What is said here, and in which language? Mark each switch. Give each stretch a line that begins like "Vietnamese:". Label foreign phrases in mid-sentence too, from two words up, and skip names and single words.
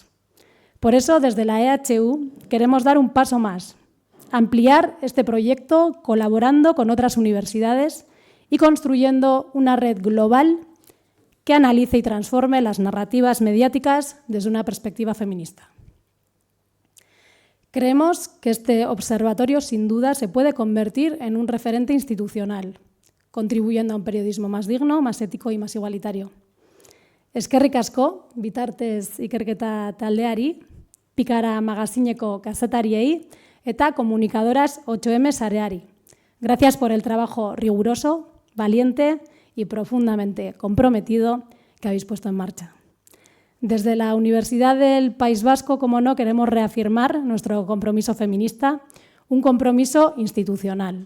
Spanish: Por eso, desde la EHU queremos dar un paso más, ampliar este proyecto colaborando con otras universidades y construyendo una red global que analice y transforme las narrativas mediáticas desde una perspectiva feminista. Creemos que este observatorio, sin duda, se puede convertir en un referente institucional, contribuyendo a un periodismo más digno, más ético y más igualitario.
Basque: Eskerrik asko, Vitartes ikerketa taldeari, Pikara magazineko kazetariei eta Comunicadoras 8M sareari.
Spanish: Gracias por el trabajo riguroso, valiente y profundamente comprometido que habéis puesto en marcha. Desde la Universidad del País Vasco, como no, queremos reafirmar nuestro compromiso feminista, un compromiso institucional.